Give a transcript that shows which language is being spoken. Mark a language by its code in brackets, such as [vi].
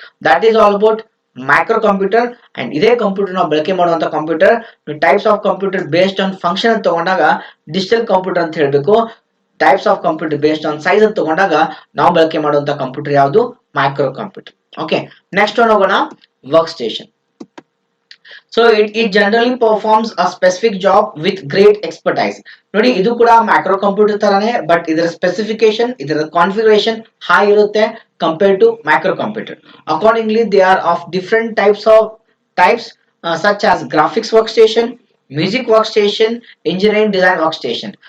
[en] That is all about micro computer. [kn] And ಇದೇ computer ನಾವು ಬಳಕೆ ಮಾಡುವಂತ computer. [en] types of computer based on function [kn] ಅಂತ ತಗೊಂಡಾಗ ಡಿಜಿಟಲ್ ಕಂಪ್ಯೂಟರ್ ಅಂತ ಹೇಳ್ಬೇಕು. [en] types of computer based on size [kn] ಅಂತ ತಗೊಂಡಾಗ ನಾವು ಬಳಕೆ ಮಾಡುವಂತ ಕಂಪ್ಯೂಟರ್ ಯಾವುದು? Micro computer. ಓಕೆ, ನೆಕ್ಸ್ಟ್ ಹೋಗೋಣ, work station. [en] So it generally performs a specific job with great expertise. [kn] ನೋಡಿ, ಇದು ಕೂಡ ಮೈಕ್ರೋ ಕಂಪ್ಯೂಟರ್ ತರಾನೇ, ಬಟ್ ಇದರ ಸ್ಪೆಸಿಫಿಕೇಶನ್, ಇದರ ಕಾನ್ಫಿಗರೇಷನ್ ಹೈ ಇರುತ್ತೆ [en] Compare to micro computer. Accordingly they are of different types such as graphics workstation, music workstation, engineering design workstation.